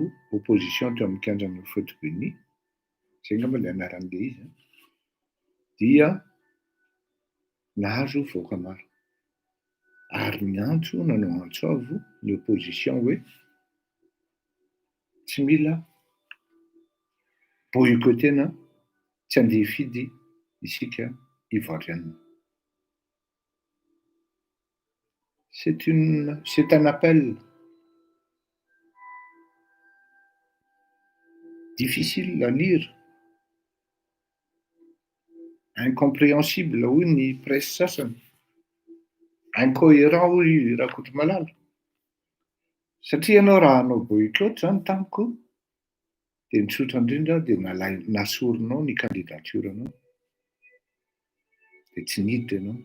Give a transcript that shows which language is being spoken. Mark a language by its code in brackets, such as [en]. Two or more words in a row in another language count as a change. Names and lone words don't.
[mg] opposition teo amin'ny kianjan'ny Houphouët-Boigny zay ngamba ilay anaran'ilay izy dia nahazo vahoaka maro ary ny antso nanao antsoavo ny opposition hoe tsy mila boycottena tsy andeha hifidy isika ivoirienne. [fr] C'est un appel difficile à lire, incompréhensible [mg] hoy ny [fr] presse sasany, incohérent hoy Rakotomalala. [mg] Satria ianao raha hanao boycott zany tamiko dia mitsotra indrindra dia nasoronao ny candidature-nao dia tsy niditra ianao.